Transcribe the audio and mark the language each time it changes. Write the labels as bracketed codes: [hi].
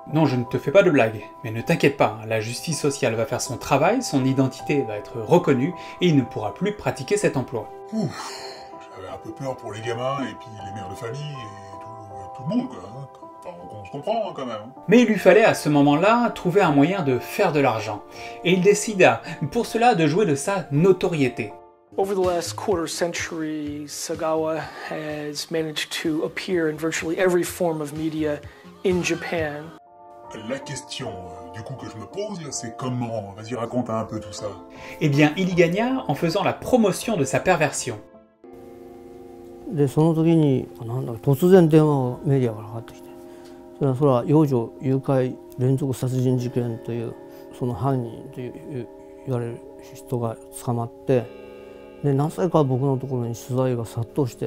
[fr] Non, je ne te fais pas de blague, mais ne t'inquiète pas, la justice sociale va faire son travail, son identité va être reconnue, et il ne pourra plus pratiquer cet emploi. Ouf, j'avais un peu peur pour les gamins, et puis les mères de famille, et tout le monde, quoi. Hein. Enfin, on se comprend, hein, quand même. Mais il lui fallait à ce moment-là trouver un moyen de faire de l'argent, et il décida pour cela de jouer de sa notoriété. [en] Over the last quarter century, Sagawa has managed to appear in virtually every form of media in Japan. [fr] La question, du coup, que je me pose, là, c'est comment? Vas-y, raconte un peu tout ça. Eh bien, il y gagna en faisant la promotion de sa perversion. [ja] でその時になんだ突然電話がメディアからかかってきて、それは幼女誘拐連続殺人事件というその犯人と言われる人が捕まって、で何歳か僕のところに取材が殺到して。